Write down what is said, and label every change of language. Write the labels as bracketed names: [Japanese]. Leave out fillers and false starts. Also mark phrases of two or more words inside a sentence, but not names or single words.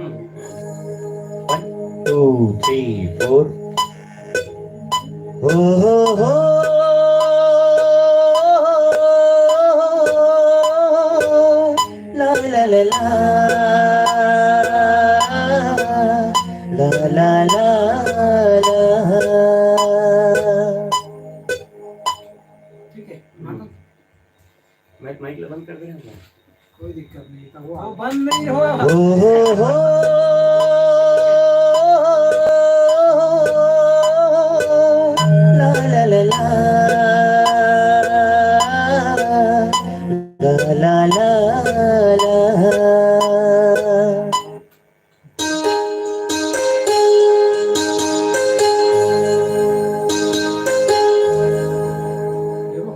[Hindi] 1 2 3 4। हो हो हो ला ला ला ला ला ला ला ला। ठीक है। मैं माइक बंद कर दे रहा हूँ। कोई दिक्कत नहीं था, वो बंद नहीं हुआ। हो हो हो ला ला ला ला ला ला ला। देखो,